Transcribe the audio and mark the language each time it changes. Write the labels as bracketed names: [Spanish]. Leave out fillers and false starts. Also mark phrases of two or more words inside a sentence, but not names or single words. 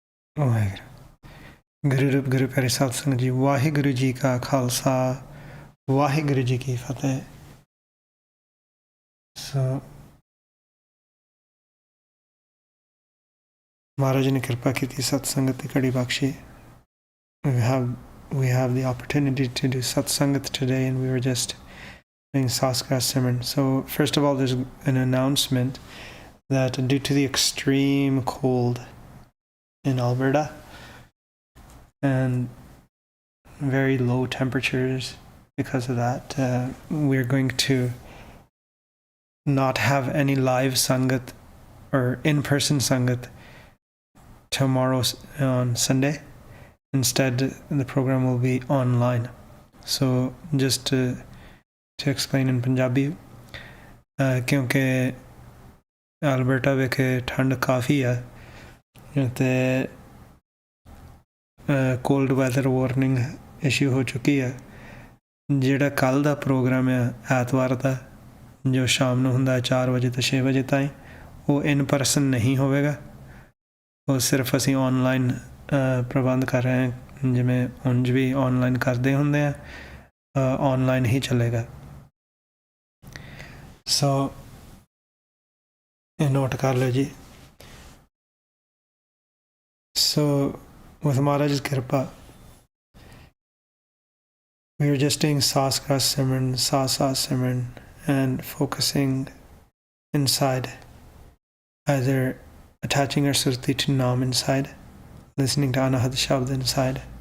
[Punjabi] ਵਾਹਿਗੁਰੂ ਗੁਰੂ ਰੂਪ ਗੁਰੂ ਪਿਆਰੇ ਸਾਧ ਸੰਗਤ ਜੀ ਵਾਹਿਗੁਰੂ ਜੀ ਕਾ ਖਾਲਸਾ ਵਾਹਿਗੁਰੂ ਜੀ ਕੀ ਫਤਿਹ ਸੋ ਮਹਾਰਾਜ ਨੇ ਕਿਰਪਾ ਕੀਤੀ ਸਤ ਸੰਗਤ ਦੀ ਘੜੀ ਬਖਸ਼ੀ [English] we have the opportunity to do satsangat today, and we were just doing Saskar Simran. So first of all, there's an announcement that due to the extreme cold in Alberta and very low temperatures because of that, we're going to not have any live sangat or in-person sangat tomorrow on Sunday. Instead, the program will be online. So just to explain in Punjabi, [Punjabi] ਕਿਉਂਕਿ ਅਲਬਰਟਾ ਵਿਖੇ ਠੰਡ ਕਾਫ਼ੀ ਹੈ ਤੇ [English] cold weather warning issue [Punjabi] ਹੋ ਚੁੱਕੀ ਹੈ ਜਿਹੜਾ ਕੱਲ ਦਾ ਪ੍ਰੋਗਰਾਮ ਹੈ ਐਤਵਾਰ ਦਾ ਜੋ ਸ਼ਾਮ ਨੂੰ ਹੁੰਦਾ 4 ਵਜੇ ਤੋਂ 6 ਵਜੇ ਤਾਈਂ ਉਹ [English] in person [Punjabi] ਨਹੀਂ ਹੋਵੇਗਾ ਉਹ ਸਿਰਫ ਅਸੀਂ ਆਨਲਾਈਨ ਪ੍ਰਬੰਧ ਕਰ ਰਹੇ ਹਾਂ ਜਿਵੇਂ ਉਂਝ ਵੀ ਆਨਲਾਈਨ ਕਰਦੇ ਹੁੰਦੇ ਆ ਆਨਲਾਈਨ ਹੀ ਚੱਲੇਗਾ ਸੋ ਇਹ ਨੋਟ ਕਰ ਲਓ ਜੀ ਸੋ [English] with Maharaj's Kirpa we were just doing Saskar Simran, Sa Simran and focusing inside, either attaching our surti to Naam inside, listening to Anahad Shabd inside,